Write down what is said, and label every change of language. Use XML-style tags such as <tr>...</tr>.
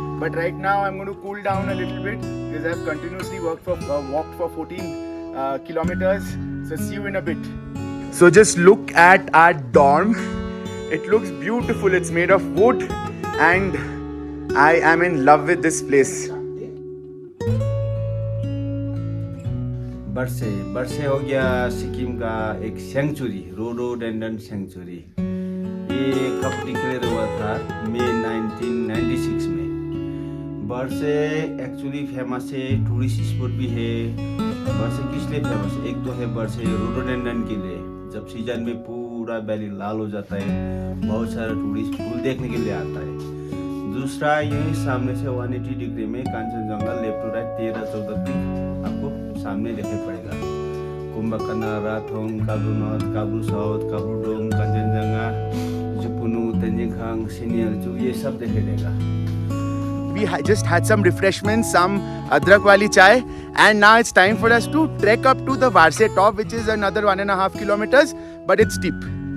<en>But right now I'm going to cool down a little bit because I've continuously walked for 14 kilometers. So see you in a bit. So just look at our dorm. It looks beautiful. It's made of wood and I am in love with this place.</en> <hi>बरसे हो गया सिक्किम का एक century, rhododendron century. ये कब declare हुआ था? मई 1996 में। बरसे एक्चुअली फेमस है, टूरिस्ट स्पॉट भी है। बरसे किस लिए फेमस है? एक तो है बरसे रोडोडेंड्रन के लिए, जब सीजन में पूरा वैली लाल हो जाता है, बहुत सारा टूरिस्ट फूल देखने के लिए आता है। दूसरा यही सामने से 180 डिग्री में Kanchenjunga left to right 13-14 peak आपको सामने दिखाई पड़ेगा। कुंभकर्णा, राथोंग, Kabru north, Kabru south, Kabru Dong, Kanchenjunga, जुपुनु, तेंजिंगखांग, सिनियरचू, ये सब दिखाई देगा।</hi> <en>We just had some refreshments, some adrak wali chai, and now it's time for us to trek up to the Varsay top, which is another 1.5 kilometers, but it's steep.</en>